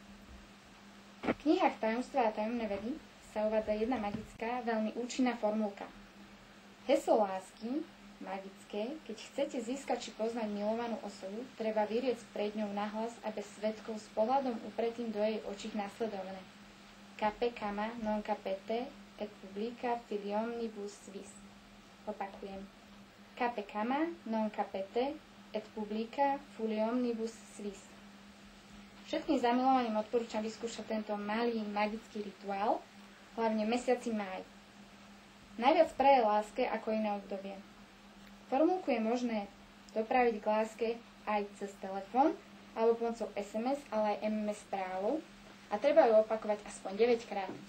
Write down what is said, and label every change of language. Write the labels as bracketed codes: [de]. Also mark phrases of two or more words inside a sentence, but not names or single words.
[sk] V knihách Tajomstva a tajomné vedy sa uvádza jedna magická, veľmi účinná formulka. Heslo lásky magické, keď chcete získať či poznať milovanú osobu, treba vyriecť pred ňou nahlas a bez svedkov s pohľadom upretým do jej očí nasledovné. [la] Cape cama non capete et publica filiomnibus vis. [sk] Opakujem. [la] Cape cama non capete et publica filiomnibus vis. [sk] Všetkým zamilovaným odporúčam vyskúšať tento malý magický rituál, hlavne v mesiaci máj. Najviac praje láske ako iné obdobie. Formulku je možné dopraviť k láske aj cez telefón alebo pomocou SMS, ale aj MMS správou a treba ju opakovať aspoň 9 krát.